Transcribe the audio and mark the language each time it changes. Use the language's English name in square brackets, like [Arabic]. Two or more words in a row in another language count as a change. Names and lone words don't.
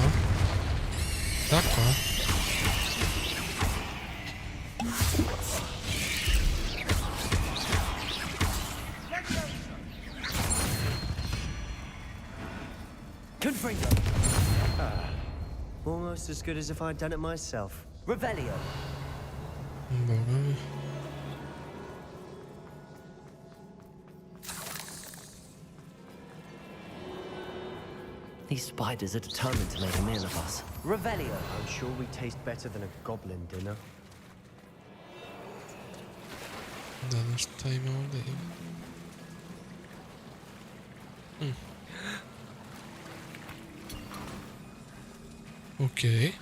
[Bosnian] Tako, a? [English] Confringo. Almost as good as if I'd done it myself. Revelio. [Bosnian] Boga mi. [English] These spiders are determined to make a meal of us. Revelio. I'm sure we taste better than a goblin dinner. [Bosnian] Da, šta ima ovdje? Okej.